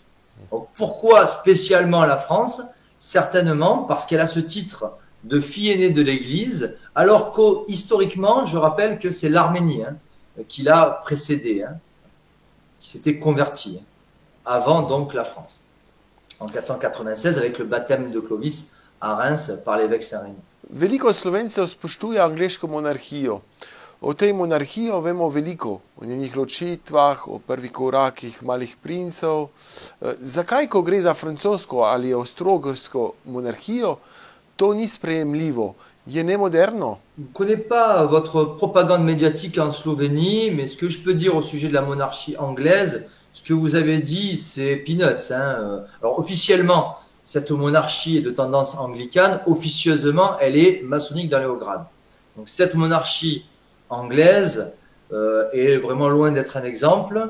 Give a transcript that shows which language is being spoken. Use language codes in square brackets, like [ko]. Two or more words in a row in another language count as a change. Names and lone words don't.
[fr] Donc, pourquoi spécialement la France? Certainement parce qu'elle a ce titre de fille aînée de l'Église, alors qu'historiquement, je rappelle que c'est l'Arménie qui l'a précédé, qui s'était convertie, avant donc la France, en 496 avec le baptême de Clovis à Reims par l'évêque Saint-Rémy. [sl] Veliko Slovencev spoštuje angleško monarhijo. O tej monarhiji vemo veliko, o njenih ločitvah, o prvih korakih malih princev. Zakaj, ko gre za francosko ali avstro-ogrsko monarhijo, to ni sprejemljivo? Je nemoderno? [fr] Je ne connais pas votre propagande médiatique en Slovénie, mais ce que je peux dire au sujet de la monarchie anglaise, ce que vous avez dit, c'est peanuts. Alors officiellement, cette monarchie est de tendance anglicane. Officieusement, elle est maçonnique dans les hauts grades. Donc cette monarchie anglaise est vraiment loin d'être un exemple.